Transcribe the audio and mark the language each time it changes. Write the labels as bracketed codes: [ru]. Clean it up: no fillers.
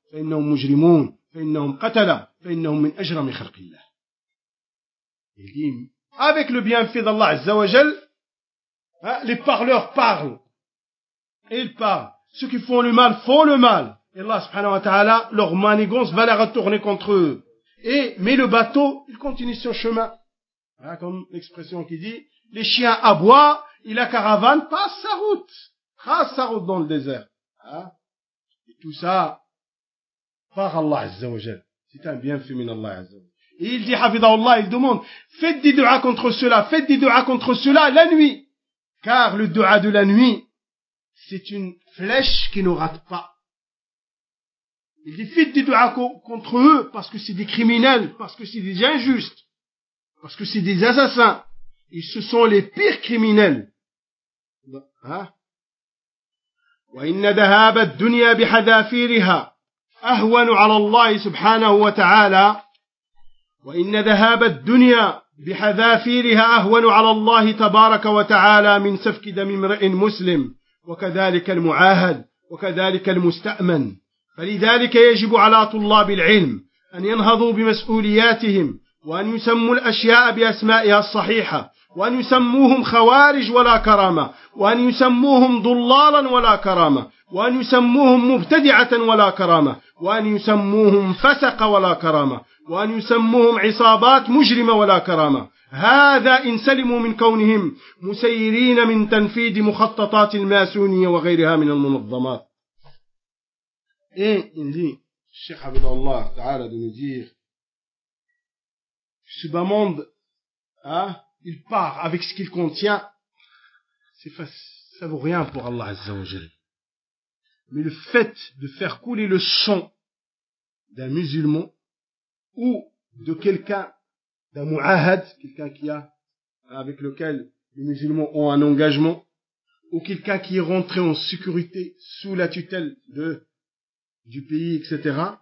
[ar] فإنهم مجرمون فإنهم قتلة فإنهم من أجرم خلق الله. [fr] Il dit, avec le bienfait d'Allah Azza wa Jal, hein, les parleurs parlent. Ils parlent. Ceux qui font le mal font le mal. Et Allah subhanahu wa ta'ala, leur manigance va la retourner contre eux. Et, mais le bateau, il continue son chemin. Hein, comme l'expression qui dit, les chiens aboient et la caravane passe sa route. Trace sa route dans le désert. Hein. Et tout ça, par Allah Azza wa Jal. C'est un bienfait min Allah Azza wa Jal. Et il dit, Hafidhahullah, il demande, faites des du'as contre cela, faites des du'as contre cela la nuit. Car le du'a de la nuit, c'est une flèche qui ne rate pas. Il dit, faites des du'as contre eux, parce que c'est des criminels, parce que c'est des injustes, parce que c'est des assassins. Et ce sont les pires criminels. [ar] وَإِنَّ ذَهَابَ الدُّنْيَا بِحَذَافِيرِهَا أهون على الله سبحانه وتعالى وإن ذهاب الدنيا بحذافيرها أهون على الله تبارك وتعالى من سفك دم امرئ مسلم وكذلك المعاهد وكذلك المستأمن فلذلك يجب على طلاب العلم أن ينهضوا بمسؤولياتهم وأن يسموا الأشياء بأسمائها الصحيحة وأن يسموهم خوارج ولا كرامة وأن يسموهم ضلالا ولا كرامة وأن يسموهم مبتدعة ولا كرامة وأن يسموهم فسق ولا كرامة وأن يسموهم عصابات مجرمة ولا كرامة هذا إن سلموا من كونهم مسيرين من تنفيذ مخططات الماسونية وغيرها من المنظمات. إيه اللي الشيخ عبد الله تعالى دمجيغ في سبا موند [fr] il part avec ce qu'il contient, ça vaut rien pour Allah Azza wa Jal. Mais le fait de faire couler le sang d'un musulman ou de quelqu'un, d'un mu'ahad, quelqu'un qui a, avec lequel les musulmans ont un engagement, ou quelqu'un qui est rentré en sécurité sous la tutelle de, du pays, etc.